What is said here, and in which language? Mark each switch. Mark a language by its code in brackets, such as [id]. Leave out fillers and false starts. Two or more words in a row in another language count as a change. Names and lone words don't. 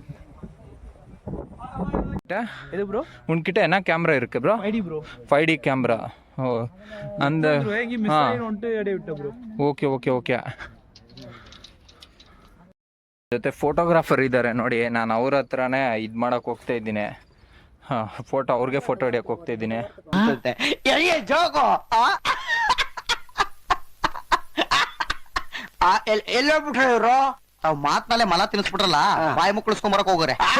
[ta] இது ப்ரோ உன்கிட்ட என்ன கேமரா இருக்கு ப்ரோ? 5D ப்ரோ. 5D கேமரா. [kn] ಓ ಅಂದ ಓಕೆ ಓಕೆ ಓಕೆ. ಜೊತೆ ಫೋಟೋಗ್ರಾಫರ್ ಇದ್ದಾರೆ ನೋಡಿ. ನಾನು ಅವ್ರ ಹತ್ರನೇ ಇದು ಮಾಡಕ್ಕೆ ಹೋಗ್ತಾ ಇದ್ದೀನಿ. ಹಾಂ, ಅವ್ರಿಗೆ ಫೋಟೋ ಹಿಡಿಯಕ್ಕೆ ಹೋಗ್ತಾ ಇದ್ದೀನಿ. ಎಲ್ಲೋಗ್ಬಿಟ್ರೆ ಇವ್ರು ಮಾತ್ನಲ್ಲೇ ಮಲ ತಿನ್ನಿಸ್ಬಿಟ್ರಲ್ಲ, ಬಾಯಿ ಮುಕ್ಕಳಿಸ್ಕೊಂಬರಕ್ ಹೋಗೋರೆ.